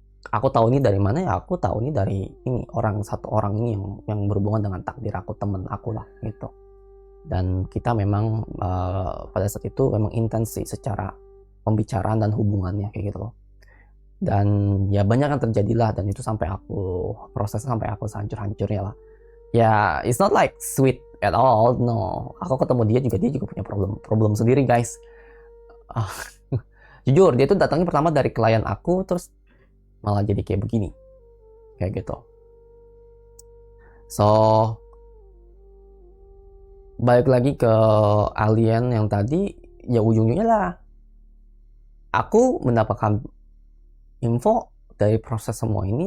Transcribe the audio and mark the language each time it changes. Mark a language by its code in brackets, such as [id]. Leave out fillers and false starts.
[id] Aku tahu ini dari mana ya, aku tahu ini dari ini satu orang ini yang berhubungan dengan takdir aku, temen aku lah gitu. Dan kita memang pada saat itu memang intens sih secara pembicaraan dan hubungannya kayak gitu loh. Dan ya banyak yang terjadilah, dan itu sampai aku prosesnya sampai aku sehancur-hancurnya lah. [en] Ya it's not like sweet at all, no. [id] Aku ketemu dia juga punya problem sendiri guys. Jujur dia tuh datangnya pertama dari klien aku, terus malah jadi kayak begini kayak gitu. So balik lagi ke alien yang tadi, ya ujung-ujungnya lah aku mendapatkan info dari proses semua ini.